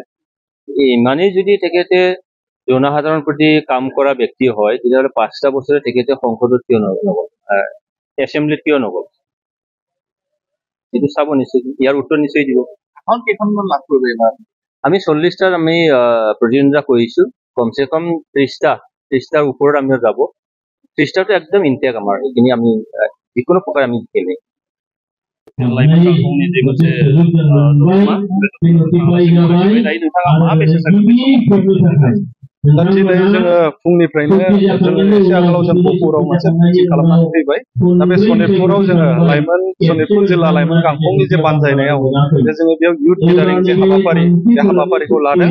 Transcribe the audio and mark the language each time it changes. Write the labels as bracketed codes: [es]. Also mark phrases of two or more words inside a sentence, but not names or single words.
[as] ইমানেই যদি তেখেতে জনসাধাৰণৰ প্ৰতি কাম কৰা ব্যক্তি হয়, তেতিয়াহ'লে 5টা বছৰে তেখেতে সংসদত কিয় নগ'ল, এছেম্বলিত কিয় নগ'ল, এইটো চাব নিশ্চয়, ইয়াৰ উত্তৰ নিশ্চয় দিব। এখন কেইখনমান লাভ কৰিব এইবাৰ? আমি 40টাৰ আমি প্ৰতিদ্বন্দ্বিতা কৰিছো, কমচে কম 30টাৰ ওপৰত আমি যাব। 30টাটো একদম ইনটেক আমাৰ, এইখিনি আমি যিকোনো প্ৰকাৰে আমি খেলি [brx] दिनै जोङो फुंनिफ्रायनो जोङो एसे आगोलाव जों गहपुराव मोनसे मिटिं खालामनानै फैबाय। दा बे सनितपुराव जोङो सनितपुर जिल्ला लाइमोन गांखंनि जे बानजायनायाव जोङो बेयाव [en] youth leadership [brx] जे हाबाफारि, बे हाबाफारिखौ लादों।